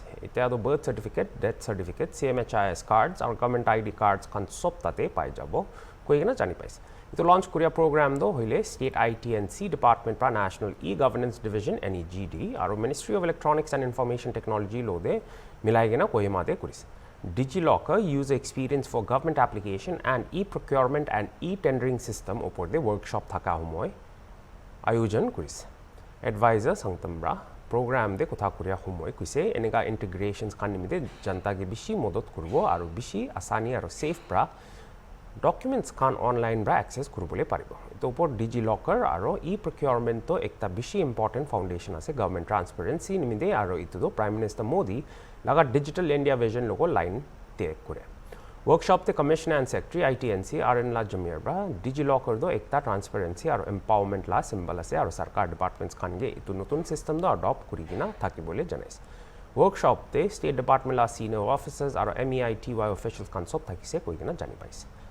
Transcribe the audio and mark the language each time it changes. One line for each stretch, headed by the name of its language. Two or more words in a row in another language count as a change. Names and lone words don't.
Naga Pidgin: Ite ado
English: birth certificate, death certificate, CMHIS cards, or government ID cards
Naga Pidgin: kan sop tate pai jabo. Koigina jani pais. Itu launch kuria program do hoile State IT&C Department pra National E-Governance Division NEGD aru Ministry of Electronics and Information Technology lo de milaigena Kohima de kurise.
English: DigiLocker user experience for government application and e-procurement and e-tendering system
Naga Pidgin: upor de workshop thaka humoy ayojan kurise. Advisor Sangtambra program de kotha kuria humoy kuise enega integrations kanimide janta ge bishi modot kurbo aru bishi asani aru safe pra documents kan online bra access kurbole paribo. Ito upor DigiLocker aru e-procurement to ekta bishi
English: important foundation
Naga Pidgin: ase
English: government transparency
Naga Pidgin: nimide aru itu do Prime Minister Modi laga Digital India Vision logo line te kure. Workshop te
English: Commissioner and Secretary IT&C
Naga Pidgin: RN la Jamir bra DigiLocker do ekta transparency aru empowerment la symbol ase aru sarkar departments khan ge itu notun system do adopt kurigina thaki bole janais. Workshop te State Department la
English: senior officers
Naga Pidgin: aru MEITY officials kan sob thaki se koigina jani pais.